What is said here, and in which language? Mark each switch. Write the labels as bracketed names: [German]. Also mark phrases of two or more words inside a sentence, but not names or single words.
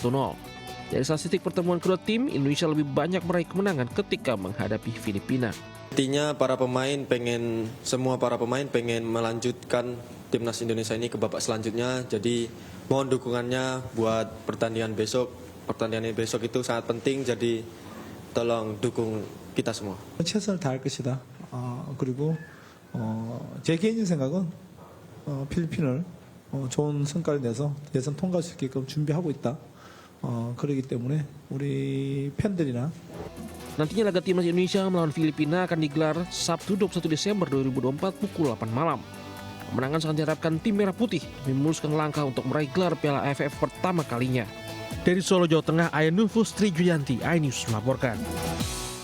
[Indonesian] Dari statistik pertemuan kedua tim, Indonesia lebih banyak meraih kemenangan ketika menghadapi Filipina. Intinya semua para pemain pengen melanjutkan timnas Indonesia ini ke babak selanjutnya. Jadi mohon dukungannya buat pertandingan besok. Pertandingan besok itu sangat penting. Jadi tolong dukung kita semua. [Korean] 최선을 다할 것이다. 그리고 제 개인적인 생각은 필리핀을 좋은 성과를 내서 예선 통과할 수 있게끔 준비하고 있다. 그렇기 때문에 우리 팬들이나 [Indonesian] Nantinya laga timnas Indonesia melawan Filipina akan digelar Sabtu 21 Desember 2024 pukul 8 malam. Kemenangan sangat diharapkan tim Merah Putih demi memuluskan langkah untuk meraih gelar Piala AFF pertama kalinya. Dari Solo, Jawa Tengah, Ayanu Fustri Juyanti, iNews melaporkan.